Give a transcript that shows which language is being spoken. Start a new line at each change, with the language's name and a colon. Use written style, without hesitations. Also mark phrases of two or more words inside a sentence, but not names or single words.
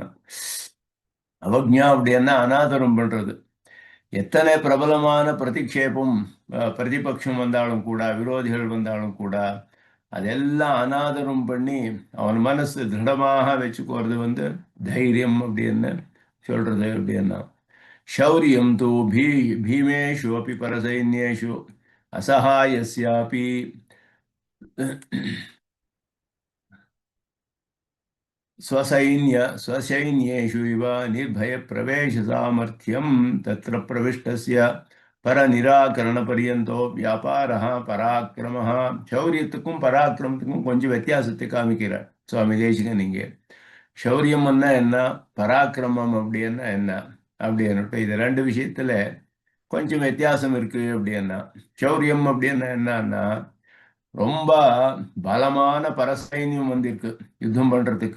Tamil: அவக்ஞா அப்படின்னா அனாதரம் பண்றது. எத்தனை பிரபலமான பிரதிக்ஷேபம் பிரதிபக்ஷம் வந்தாலும் கூட, விரோதிகள் வந்தாலும் கூட அதெல்லாம் அனாதரம் பண்ணி அவன் மனசு திருடமாக வச்சுக்கிறது வந்து தைரியம் அப்படின்னு சொல்றது அப்படின்னா.
Sanskrit: शौर्यं तु भीमेषु अपि परसैन्येषु असहायस्यापि स्वसैन्येषु इव निर्भयप्रवेशसामर्थ्यं तत्र प्रविष्टस्य परनिराकरणपर्यन्तो व्यापारः पराक्रमः.
Tamil: சௌரியத்துக்கும் பராக்கிரமத்துக்கும் கொஞ்சம் வித்தியாசத்தை காமிக்கிறார் சுவாமி தேசிகன் இங்கே. சௌரியம்னா என்ன, பராக்கிரமம் அப்படின்னா என்ன அப்படின்னுட்டு இது ரெண்டு விஷயத்துல கொஞ்சம் வித்தியாசம் இருக்கு அப்படின்னா. சௌரியம் அப்படின்னா என்னன்னா, ரொம்ப பலமான பரசைன்யம் வந்திருக்கு யுத்தம் பண்றதுக்கு.